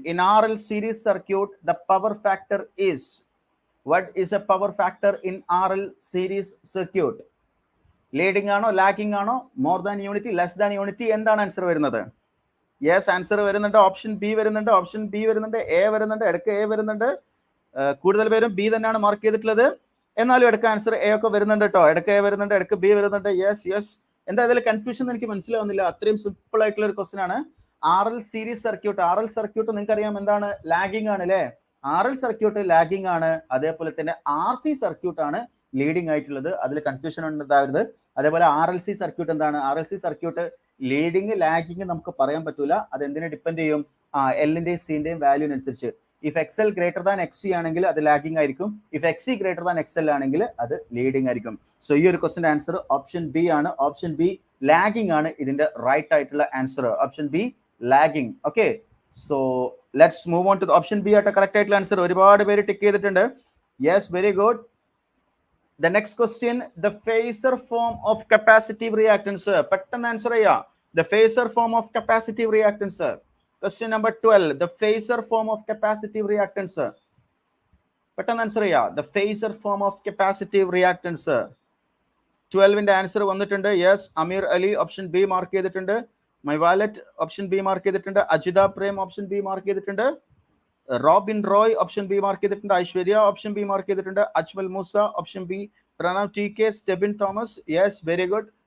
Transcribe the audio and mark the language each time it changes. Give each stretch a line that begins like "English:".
English: In RL series circuit, the power factor is. What is a power factor in RL series circuit?
Malayalam: Leading ആണോ, lagging ആണോ, more than unity, less than unity? എന്താണ് answer വരുന്നത്? Yes, answer വരുന്നുണ്ട്. Option B വരുന്നുണ്ട്. A വരുന്നുണ്ട്. ഇടയ്ക്ക് A വരുന്നുണ്ട്. കൂടുതൽ പേരും ബി തന്നെയാണ് മാർക്ക് ചെയ്തിട്ടുള്ളത്. എന്നാലും ഇടയ്ക്ക് ആൻസർ എ ഒക്കെ വരുന്നുണ്ട് കേട്ടോ. ഇടയ്ക്ക് എ വരുന്നുണ്ട്, ഇടയ്ക്ക് ബി വരുന്നുണ്ട്. യെസ്. എന്താ ഇതിൽ കൺഫ്യൂഷൻ എനിക്ക് മനസ്സിലാവുന്നില്ല. അത്രയും സിമ്പിൾ ആയിട്ടുള്ള ഒരു ക്വസ്റ്റൻ ആണ്. RL series circuit. RL circuit നിങ്ങൾക്ക് അറിയാം എന്താണ്? ലാഗിങ് ആണ് അല്ലേ? RL സർക്യൂട്ട് ലാഗിങ് ആണ്. അതേപോലെ തന്നെ RC സർക്യൂട്ട് ആണ് ലീഡിംഗ് ആയിട്ടുള്ളത്. അതിൽ കൺഫ്യൂഷൻ ഉണ്ടാവരുത്. അതേപോലെ RLC സർക്യൂട്ട് എന്താണ്? RLC സർക്യൂട്ട് ലീഡിങ് ലാഗിങ് നമുക്ക് പറയാൻ പറ്റൂല. അത് എന്തിനെ ഡിപ്പെൻഡ് ചെയ്യും? എല്ലിന്റെയും സിന്റെയും വാല്യൂവിനനുസരിച്ച്.
English: if XL greater than XC
Malayalam: ആണെങ്കിൽ അത് ലാഗിങ് ആയിരിക്കും.
English: if XC greater than XL
Malayalam: ആണെങ്കിൽ അത് ലീഡിംഗ് ആയിരിക്കും. സോ ഈ ഒരു ക്വസ്റ്റ്യൻ ആൻസർ ഓപ്ഷൻ ബി ആണ്. ഓപ്ഷൻ ബി ലാഗിങ് ആണ് ഇതിന്റെ റൈറ്റ് ആയിട്ടുള്ള answer. Option B lagging. Okay, so let's move on to option B ആയിട്ട് കറക്റ്റ് ആയിട്ടുള്ള ആൻസർ ഒരുപാട് പേര് ടിക്ക് ചെയ്തിട്ടുണ്ട്. Yes, very good.
English: The next question, the phasor form of capacitive reactance.
Malayalam: പെട്ടെന്ന് answer ചെയ്യാം.
English: The phasor form of capacitive reactance. Question number 12, the phasor form of capacitive reactance.
Malayalam: പെട്ടെന്ന് answer ചെയ്യാം.
English: The phasor form of capacitive reactance.
Malayalam: 12ന്റെ answer വന്നിട്ടുണ്ട്. Yes, അമീർ Ali option B mark ചെയ്തിട്ടുണ്ട്. My wallet option B mark ചെയ്തിട്ടുണ്ട്. Ajitha Prem option B mark ചെയ്തിട്ടുണ്ട്. Robin Roy option B mark ചെയ്തിട്ടുണ്ട്. Aishwarya option B mark ചെയ്തിട്ടുണ്ട്. Ajmal Musa option B. Pranav T K, Stebin Thomas. Yes, very good.